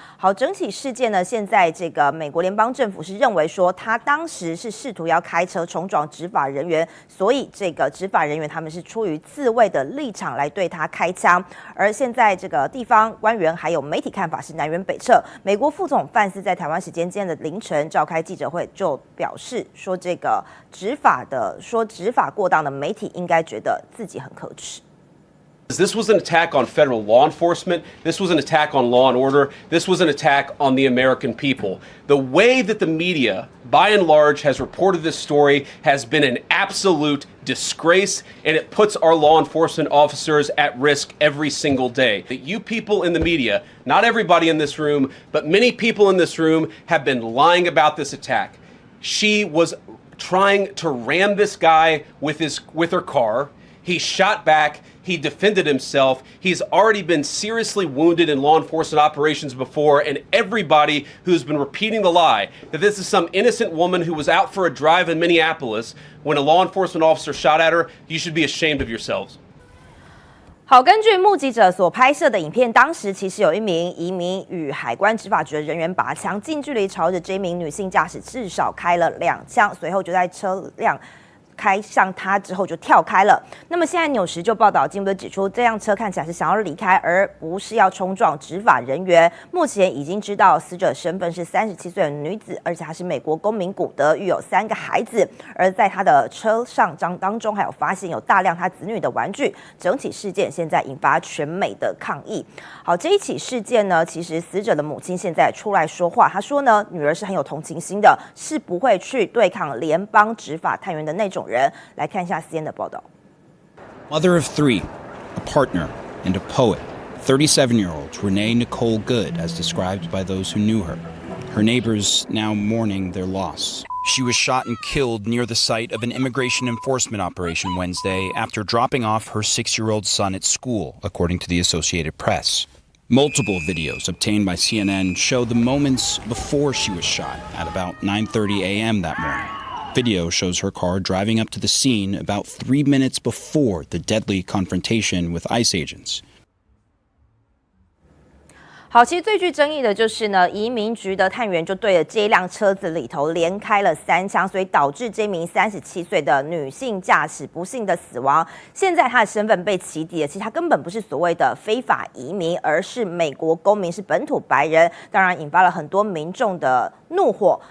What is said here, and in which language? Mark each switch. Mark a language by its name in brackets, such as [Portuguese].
[Chinese] 好，整体事件呢，现在这个美国联邦政府是认为说他当时是试图要开车冲撞执法人员，所以这个执法人员他们是出于自卫的立场来对他开枪。而现在这个地方官员还有媒体看法是南辕北辙。美国副总范斯在台湾时间今天的凌晨召开记者会，就表示说这个执法过当的媒体应该觉得自己很可耻。 [English] This was an attack on federal law enforcement. This was an attack on law and order. This was an attack on the American people. The way that the media, by and large, has reported this story has been an absolute disgrace, and it puts our law enforcement officers at risk every single day. That you people in the media, not everybody in this room, but many people in this room have been lying about this attack. She was trying to ram this guy with her car. He shot back. He defended himself. He's already been seriously wounded in law enforcement operations before, and everybody who's been repeating the lie that this is some innocent woman who was out for a drive in Minneapolis when a law enforcement officer shot at her, you should be ashamed of yourselves. [Chinese] 好，根据目击者所拍摄的影片，当时其实有一名移民与海关执法局的人员拔枪，近距离朝着这名女性驾驶至少开了2枪，随后就在车辆开向他之后就跳开了。那么现在纽时就报道，进一步指出，这辆车看起来是想要离开，而不是要冲撞执法人员。目前已经知道死者身份是37岁的女子，而且她是美国公民古德，育有3个孩子。而在她的车上当中，还有发现有大量她子女的玩具。整体事件现在引发全美的抗议。好，这一起事件呢，其实死者的母亲现在出来说话，她说呢，女儿是很有同情心的，是不会去对抗联邦执法探员的那种人。来看一下 CNN 的报道。 [English] Mother of 3, a partner, and a poet, 37-year-old Renee Nicole Good, as described by those who knew her. Her neighbors now mourning their loss. She was shot and killed near the site of an immigration enforcement operation Wednesday after dropping off her 6-year-old son at school, according to the Associated Press. Multiple videos obtained by CNN show the moments before she was shot at about 9:30 a.m. that morning. Video shows her car driving up to the scene about 3 minutes before the deadly confrontation with ICE agents. [Chinese] 好，其实最具争议的就是呢，移民局的探员就对着这一辆车子里头连开了3枪，所以导致这名37岁的女性驾驶不幸的死亡。现在她的身份被起底了，其实她根本不是所谓的非法移民，而是美国公民，是本土白人，当然引发了很多民众的怒火。